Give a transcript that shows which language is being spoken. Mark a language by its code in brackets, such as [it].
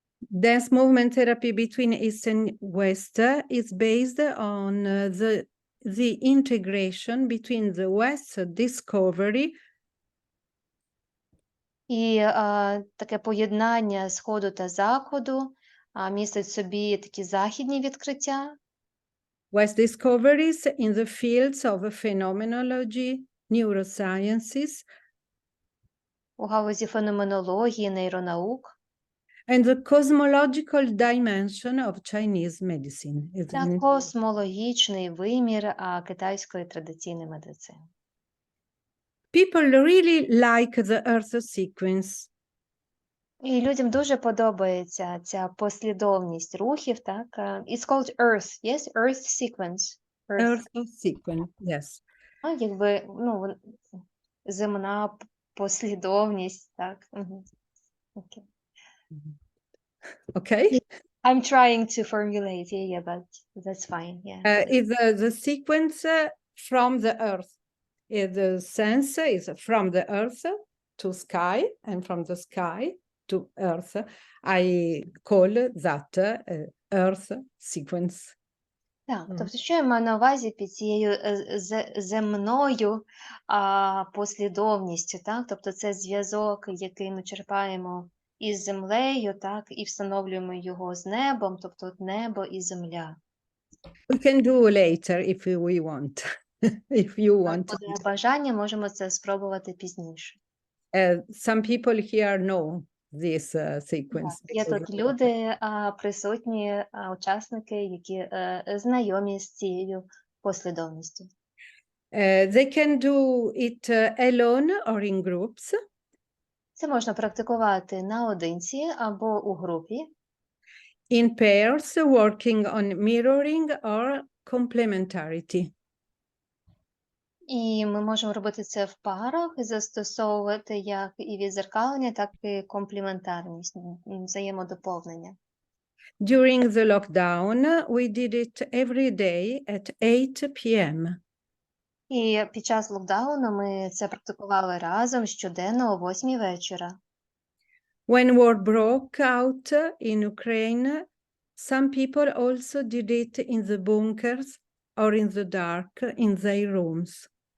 [en] Dance movement therapy between East and West is based on the integration between the West's discovery. [uk] І таке поєднання Сходу та Заходу містить в собі такі західні відкриття. [en] West discoveries in the fields of phenomenology, neurosciences. [uk] У галузі феноменології, нейронаук. [en] And the cosmological dimension of Chinese medicine. Isn't [uk] Та [en] it? [uk] космологічний вимір китайської традиційної медицини. [en] People really like the Earth sequence. [uk] І людям дуже подобається ця послідовність рухів, так? [en] It's called Earth, yes? Earth sequence. Earth sequence, yes. [uk] Якби, земна послідовність, так? [en] Okay. Okay? I'm trying to formulate, yeah, but that's fine, yeah. Is the sequence from the Earth. The sense is from the Earth to sky, and from the sky to Earth. I call that Earth sequence. [uk] Так, тобто, що я маю на увазі під цією земною послідовністю, так? Тобто це зв'язок, який ми черпаємо із землею, так, і встановлюємо його з небом, тобто небо і земля. [en] We can do later if we want. If you want. [uk] Буде бажання, можемо це спробувати пізніше. [en] Some people here know this sequence. [uk] Є тут люди, присутні, учасники, які знайомі з цією послідовністю. [en] They can do it alone or in groups. [uk] Це можна практикувати наодинці або у групі. [en] In pairs, working on mirroring or complementarity. [uk] І ми можемо робити це в парах і застосовувати як і відзеркалення, так і комплементарність, взаємодоповнення. [en] During the lockdown, we did it every day at 8 p.m. [uk] І під час локдауну ми це практикували разом щоденно о 8 вечора. [en] When war broke out in Ukraine, some people also did it in the bunkers or in the dark in their rooms.